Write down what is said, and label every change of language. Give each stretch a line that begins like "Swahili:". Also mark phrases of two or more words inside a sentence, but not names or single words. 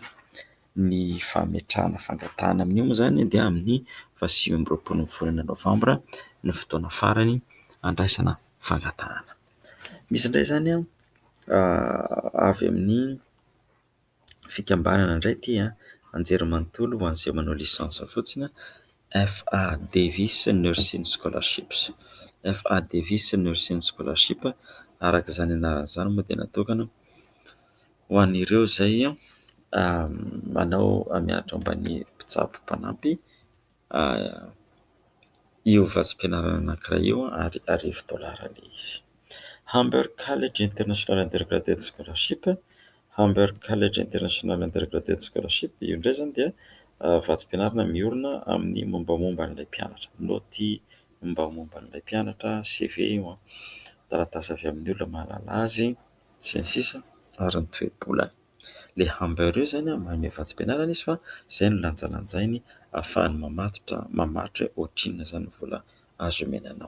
Malagasy: Ny fametrahana fangatahana amin'io moa zany dia amin'ny 28 volana Novambra ny fotoana farany andraisana fangatahana. Misy indray zany avy amin'ny fikambanana indray ity anjery manontolo ho an'izay manao lisansa fotsiny F.A. Davis Nursing Scholarships. F.A. Davis Nursing Scholarship araka izany anarana izany moa dia natokana ho an'ireo izay manao mianatra ambany mpitsabo mpanampy io vatsim-pianarana anankiray io, ary $1,000 ilay izy. Hamburg College International Undergraduate Scholarship. Hamburg College International Undergraduate Scholarship io indray zany dia vatsim-pianarana miorina amin'ny mombamomba n'ilay mpianatra, naoty mombamomba n'ilay mpianatra, CV io taratasy avy amin'ny olona mahalala azy sy ny sisa, ary ny toe-bolany. Le Hamburg io zany manome vatsim-pianarana izy fa izay no lanjalanjainy ahafahany mamatotra ohatrinona zany vola azo omenanao.